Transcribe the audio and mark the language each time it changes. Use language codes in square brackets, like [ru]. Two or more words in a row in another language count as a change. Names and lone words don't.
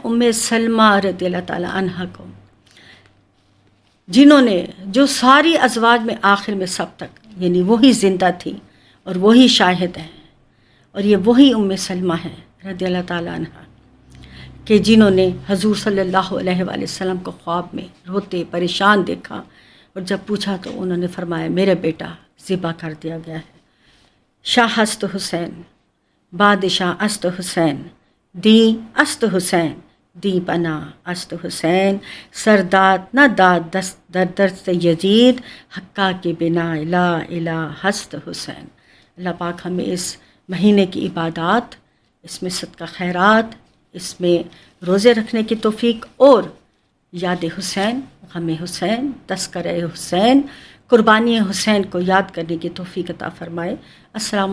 [ur] ام سلمہ [ar] رضی اللہ تعالیٰ عنہ [ur] کو، جنہوں نے، جو ساری ازواج میں آخر میں سب تک، یعنی وہی زندہ تھی اور وہی شاہد ہیں، اور یہ وہی ام سلمہ ہیں [ar] رضی اللہ تعالیٰ عنہ [ur] کہ جنہوں نے حضور [ar] صلی اللہ علیہ وآلہ وسلم [ur] کو خواب میں روتے پریشان دیکھا، اور جب پوچھا تو انہوں نے فرمایا میرا بیٹا ذبح کر دیا گیا ہے۔ [fa] شاہ است حسین، بادشاہ است حسین، دی است حسین، دی بنا است حسین، سرداد نہ داد در دست یزید، حقا کے بنا [ar] لا الہ [fa] ہست حسین۔ [ur] اللہ پاک ہمیں اس مہینے کی عبادات اس میں صدقہ خیرات، اس میں روزے رکھنے کی توفیق اور یاد حسین، غم حسین، تذکرہ حسین، قربانی حسین کو یاد کرنے کی توفیق عطا فرمائے۔